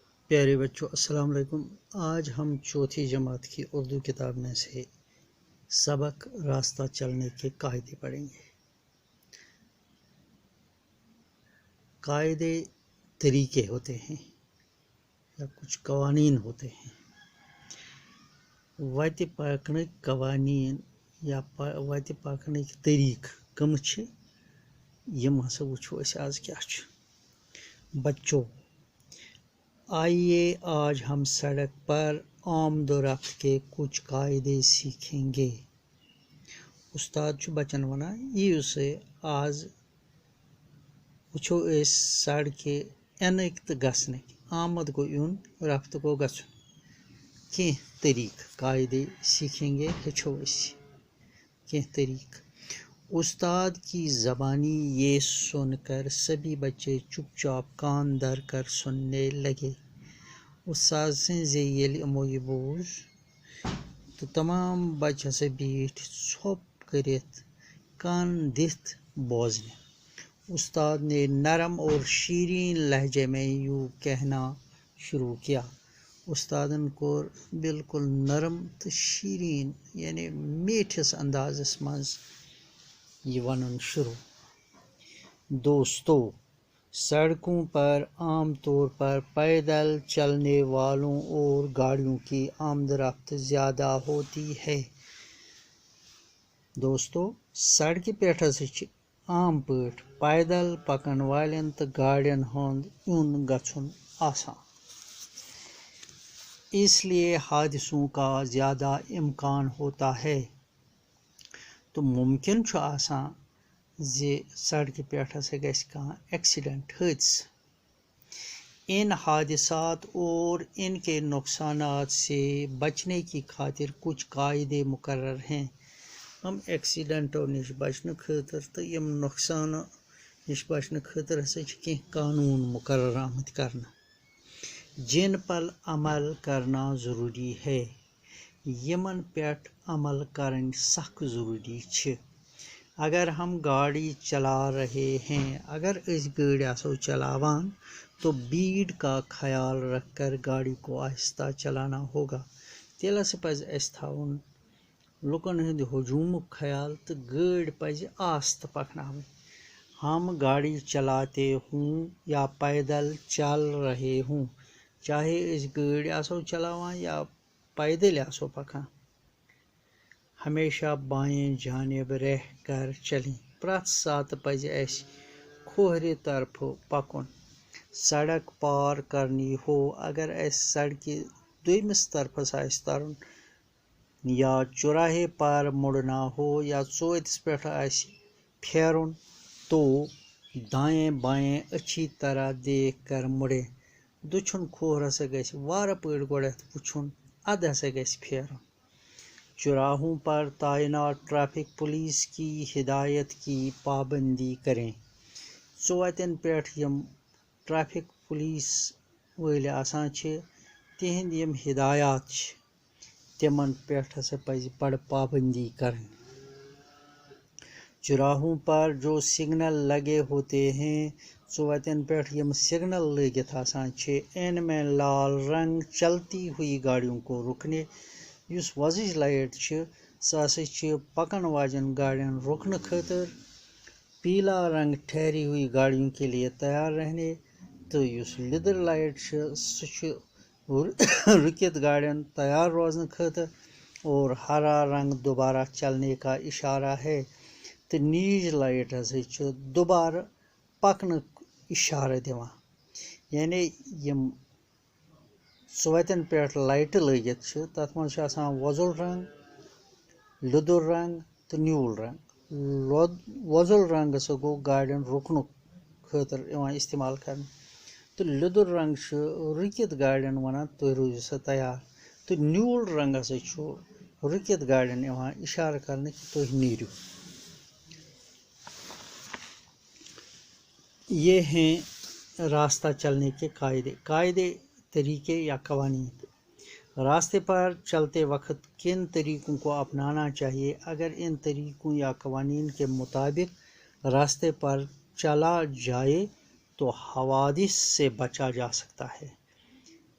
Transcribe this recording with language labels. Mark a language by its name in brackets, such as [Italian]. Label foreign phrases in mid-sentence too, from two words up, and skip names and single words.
[Urdu] پیارے بچوں السلام علیکم۔ آج ہم چوتھی جماعت کی اردو کتاب میں سے سبق راستہ چلنے کے قاعدے پڑھیں گے۔ قاعدے طریقے ہوتے ہیں یا کچھ قوانین ہوتے ہیں۔ [Kashmiri] وتہِ پکنٕکۍ قوانین یا وتہِ پکنٕکۍ طریق کم چھِ یم ہسا وچھو أسۍ آز کیاہ چھُ۔ [Urdu] بچوں آئیے آج ہم سڑک پر آمد و رفت کے کچھ قاعدے سیکھیں گے۔ [Kashmiri] استاد چھُ بچن ونان یِیِو سے آز وچھو أسۍ سڑکہِ یِنٕکۍ تہٕ گژھنٕکۍ، آمد گوٚو یُن، رفت گوٚو گژھُن، کینٛہہ طریق [Urdu] قاعدے سیکھیں گے، [Kashmiri] ہیٚچھو أسۍ کینٛہہ طریق۔ [Urdu] استاد کی زبانی یہ سن کر سبھی بچے چپ چاپ کان دھر کر سننے لگے۔ [Kashmiri] استاد سٕنٛز ییٚلہِ یِمو یہِ بوٗز تہٕ تمام بچہِ ہسا بیٖٹھۍ ژھوٚپ کٔرِتھ کان دِتھ بوزنہِ۔ [Urdu] استاد نے نرم اور شیرین لہجے میں یوں کہنا شروع کیا۔ [Kashmiri] استادن کوٚر بالکل نرم تہٕ شیرین یعنی میٖٹھِس اندازس منٛز یہ ونُن شروع۔ [Urdu] دوستو سڑکوں پر عام طور پر پیدل چلنے والوں اور گاڑیوں کی آمد رفت زیادہ ہوتی ہے۔ [Kashmiri] دوستو سڑکہِ پٮ۪ٹھ ہسا چھِ عام پٲٹھۍ پیدل پکن والٮ۪ن تہٕ گاڑٮ۪ن ہُنٛد یُن گژھُن آسان، [Urdu] اس لیے حادثوں کا زیادہ امکان ہوتا ہے۔ [Kashmiri] تو ممکن چھُ آسان زِ سڑکہِ پٮ۪ٹھ ہسا گژھِ کانٛہہ ایکسیڈنٹ، حٲدثہٕ۔ [Urdu] ان حادثات اور ان کے نقصانات سے بچنے کی خاطر کچھ قاعدے مقرر ہیں۔ [Kashmiri] ہم ایکسیڈنٹو نش بچنہٕ خٲطرٕ تہٕ یم نۄقصانو نش بچنہٕ خٲطرٕ ہسا چھِ کینٛہہ قانوٗن مقرر آمٕتۍ کرنہٕ، [Urdu] جن پر عمل کرنا ضروری ہے۔ [Kashmiri] یمن پٮ۪ٹھ عمل کرٕنۍ سخ ضروری چھِ۔ [Urdu] اگر ہم گاڑی چلا رہے ہیں، [Kashmiri] اگر أسۍ گٲڑۍ آسو چلاوان [Urdu] تو بھیڑ کا خیال رکھ کر گاڑی کو آہستہ چلانا ہوگا۔ [Kashmiri] تیٚلہِ ہسا پزِ اسہِ تھاوُن لُکن ہٕنٛدِ ہجوٗمُک خیال تہٕ گٲڑۍ پزِ آستہٕ پکناوٕنۍ۔ [Urdu] ہم گاڑی چلاتے ہوں یا پیدل چل رہے ہوں، چاہے [Kashmiri] أسۍ گٲڑۍ آسو چلاوان یا پیدل آسو پکان، [Urdu] ہمیشہ بائیں جانب رہ کر چلیں۔ [Kashmiri] پرٛٮ۪تھ ساتہٕ پزِ اسہِ کھوورِ طرفہٕ پکُن۔ [Urdu] سڑک پار کرنی ہو، [Kashmiri] اگر اسہِ سڑکہِ دوٚیمِس طرفس آسہِ ترُن [Urdu] یا چوراہے پر مڑنا ہو [Kashmiri] یا ژوٗنٛٹھِس پٮ۪ٹھ آسہِ پھیرُن [Urdu] تو دائیں بائیں اچھی طرح دیکھ کر مڑیں۔ [Kashmiri] دٔچھُن کھوور ہسا گژھِ وارٕ پٲٹھۍ گۄڈٮ۪تھ وٕچھُن، اَدٕ ہسا گژھِ پھیرُن۔ [Urdu] چوراہوں پر تعینات ٹریفک پولیس کی ہدایت کی پابندی کریں۔ [Kashmiri] ژوٚوَتٮ۪ن پٮ۪ٹھ یم ٹریفک پولیس وٲلۍ آسان چھِ تِہنٛدۍ یم ہدایات چھِ تِمن پٮ۪ٹھ ہسا پزِ بڑٕ پابندی کرٕنۍ۔ [Urdu] چوراہوں پر جو سگنل لگے ہوتے ہیں، [Kashmiri] ژوٚوَتٮ۪ن پٮ۪ٹھ یم سگنل لٲگِتھ آسان چھِ، [Urdu] ان میں لال رنگ چلتی ہوئی گاڑیوں کو رُکنے۔ [Kashmiri] یُس وۄزٕج لایٹ چھِ سۄ ہسا چھِ پکن واجٮ۪ن گاڑٮ۪ن رُکنہٕ خٲطرٕ، [Urdu] پیلا رنگ ٹھہری ہوئی گاڑیوں کے لیے تیار رہنے، [Kashmiri] تہٕ یُس لیدٕر لایٹ چھِ سُہ چھُ رُکِتھ گاڑٮ۪ن تیار روزنہٕ خٲطرٕ، [Urdu] اور ہرا رنگ دوبارہ چلنے کا اشارہ ہے، [Kashmiri] تہٕ نیٖج لایٹ ہسا چھِ دوبارٕ پکنُک اشارٕ دِوان۔ یعنی یم ژوٚوَتٮ۪ن پٮ۪ٹھ لایٹہٕ لٲگِتھ چھِ تتھ منٛز چھُ آسان وۄزُل رنگ، لیدُر رنگ تہٕ نیوٗل رنگ۔ وۄزُل رنگ ہسا گوٚو گاڑٮ۪ن رُکنُک خٲطرٕ یِوان استعمال کرنہٕ، تہٕ لیدُر رنگ چھُ رُکِتھ گاڑٮ۪ن ونان تُہۍ روٗزِو سا تیار، تہٕ نیوٗل رنگ ہسا چھُ رُکِتھ گاڑٮ۪ن یِوان اشارٕ کرنہٕ کہِ تُہۍ نیٖرِو۔ [Urdu] یہ ہیں راستہ چلنے کے قاعدے۔ قاعدے طریقے یا قوانین۔ راستے پر چلتے وقت کن طریقوں کو اپنانا چاہیے؟ اگر ان طریقوں یا قوانین کے مطابق راستے پر چلا جائے تو حوادث سے بچا جا سکتا ہے۔